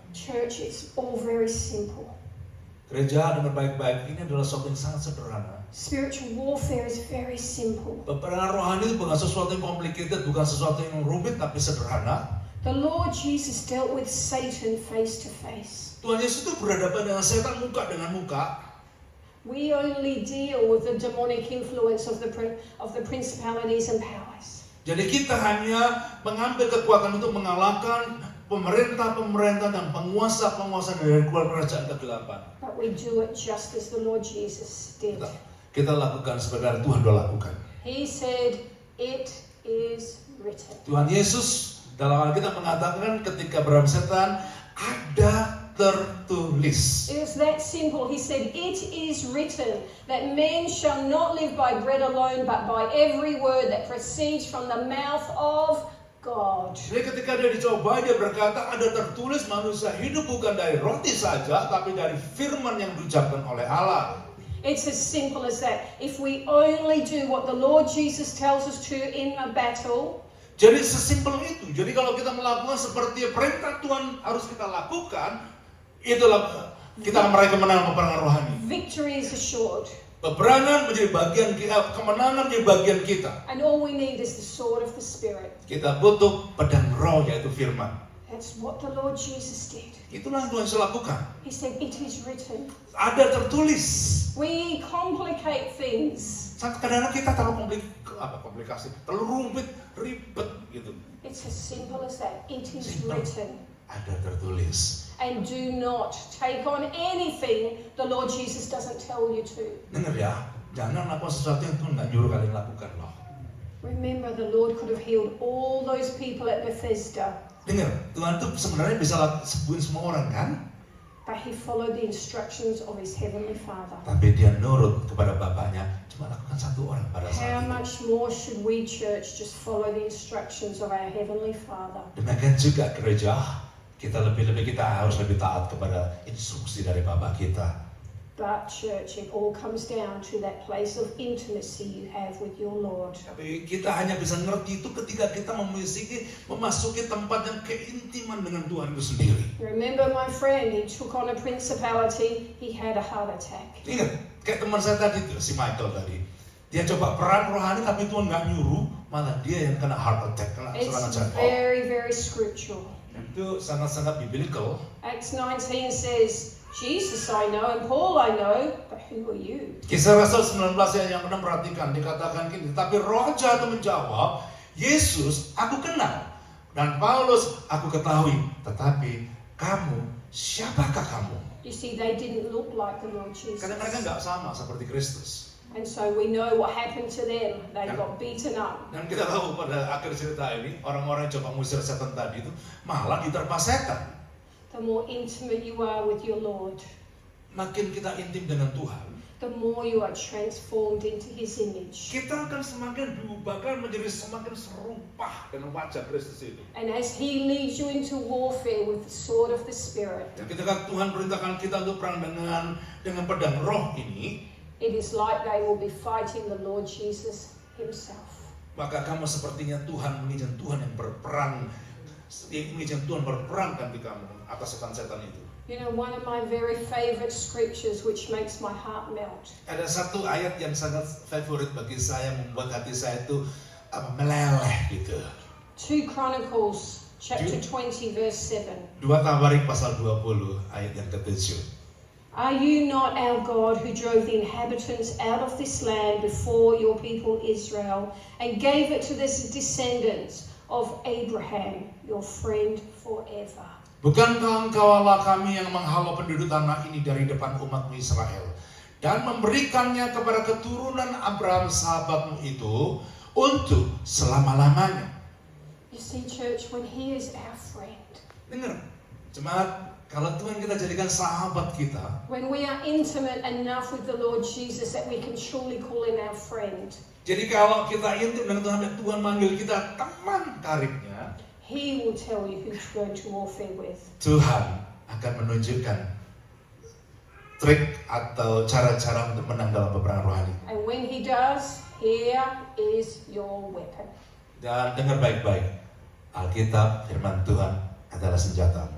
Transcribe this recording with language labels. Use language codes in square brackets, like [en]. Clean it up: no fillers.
[en] Church, it's all very simple. [id] Gereja dengar baik-baik, ini adalah sesuatu yang sangat sederhana. [en] Spiritual warfare is very simple. [id] Peperangan rohani itu bukan sesuatu yang complicated, bukan sesuatu yang rumit, tapi sederhana. [en] The Lord Jesus dealt with Satan face to face. [id] Tuhan Yesus itu berhadapan dengan setan muka dengan muka. [en] We only deal with the demonic influence of the principalities and powers. [id] Jadi kita hanya mengambil kekuatan untuk mengalahkan pemerintah-pemerintah dan penguasa-penguasa dari kerajaan kegelapan. [en] But we do it just as the Lord Jesus did. [id] Kita lakukan sebagaimana Tuhan sudah lakukan. [en] He said, "It is written." [id] Tuhan Yesus dalam Alkitab mengatakan ketika berhadapan setan, ada tertulis. [en] It was that simple. He said, "It is written that men shall not live by bread alone, but by every word that proceeds from the mouth of God." [id] Jadi ketika dia dicoba, dia berkata ada tertulis manusia hidup bukan dari roti saja, tapi dari firman yang diucapkan oleh Allah. [en] It's as simple as that. If we only do what the Lord Jesus tells us to in a battle, [id] jadi sesimpel itu. Jadi kalau kita melakukan seperti perintah Tuhan harus kita lakukan, itulah kita akan meraih kemenangan peperangan rohani. [en] victory is assured. [id] Peperangan menjadi bagian kita, kemenangan menjadi bagian kita. [en] And all we need is the sword of the Spirit. [id] Kita butuh pedang roh, yaitu firman. [en] That's what the Lord Jesus did. [id] Itulah yang Tuhan Yesus lakukan. [en] He said, "It is written." [id] Ada tertulis. [en] We complicate things. [id] Kadang-kadang kita terlalu komplikasi, terlalu rumit, ribet gitu. [en] It's as simple as that. It is Simple. written. [id] Ada tertulis. [en] And do not take on anything the Lord Jesus doesn't tell you to. [id] Dengar ya, jangan lakukan sesuatu yang Tuhan nggak nyuruh kalian lakukan loh. [en] Remember, the Lord could have healed all those people at Bethesda, [id] Dengar, Tuhan tuh sebenarnya bisa sembuhin semua orang kan? [en] but he followed the instructions of his heavenly Father. [id] Tapi dia nurut kepada Bapaknya, cuma lakukan satu orang pada [en] How [id] saat itu. [en] much more should we, church, just follow the instructions of our heavenly Father? [id] Demikian juga gereja, kita harus lebih taat kepada instruksi dari Bapak kita. [en] But church, it all comes down to that place of intimacy you have with your Lord. [id] Tapi kita hanya bisa ngerti itu ketika kita memasuki tempat yang keintiman dengan Tuhan itu sendiri. [en] Remember my friend, he took on a principality, he had a heart attack. [id] Ingat, kayak teman saya tadi tuh, si Michael tadi. Dia coba perang rohani tapi Tuhan nggak nyuruh, malah dia yang kena [en] heart attack, [id] kena serangan [en] It's [id] jantung. [en] very, very scriptural. [id] Itu sangat-sangat biblical. [en] Acts 19 says, "Jesus I know and Paul I know, but who are you?" [id] Kisah Rasul 19 yang pernah perhatikan dikatakan gini, tapi Roh Jahat menjawab, "Yesus aku kenal dan Paulus aku ketahui, tetapi kamu siapakah kamu?" [en] You see, they didn't look like the Lord Jesus. [id] Karena mereka nggak sama seperti Kristus. [en] And so we know what happened to them. They got beaten up. [id] Dan kita tahu pada akhir cerita ini, orang-orang yang coba mengusir setan tadi itu malah diterpa setan. [en] The more intimate you are with your Lord, [id] Makin kita intim dengan Tuhan, [en] the more you are transformed into His image. [id] kita akan semakin diubahkan menjadi semakin serupa dengan wajah Kristus itu. [en] And as He leads you into warfare with the sword of the Spirit, [id] Dan ketika Tuhan perintahkan kita untuk perang dengan pedang roh ini, [en] it is like they will be fighting the Lord Jesus Himself. [id] maka kamu sepertinya Tuhan mengizinkan Tuhan yang berperang, mengizinkan Tuhan berperang kan di kamu atas setan-setan itu. [en] You know, one of my very favorite scriptures which makes my heart melt. [id] Ada satu ayat yang sangat favorit bagi saya, membuat hati saya itu meleleh gitu. [en] 2 Chronicles chapter 20 verse 7. [id] 2 Tawarik pasal 20 ayat yang ke-7. [en] Are you not our God who drove the inhabitants out of this land before your people Israel and gave it to the descendants of Abraham, your friend forever? [id] Bukankah engkau Allah kami yang menghalau penduduk tanah ini dari depan umatmu Israel dan memberikannya kepada keturunan Abraham sahabatmu itu untuk selama-lamanya? [en] You see, church, when He is our friend, [id] Dengar, jemaat, kalau Tuhan kita jadikan sahabat kita, [en] when we are intimate enough with the Lord Jesus that we can truly call Him our friend, [id] jadi kalau kita intim dengan Tuhan dan Tuhan manggil kita teman karibnya, [en] He will tell you who to go to warfare with. [id] Tuhan akan menunjukkan trik atau cara-cara untuk menang dalam peperangan rohani. [en] And when he does, here is your weapon. [id] Dan dengar baik-baik, Alkitab, firman Tuhan adalah senjata.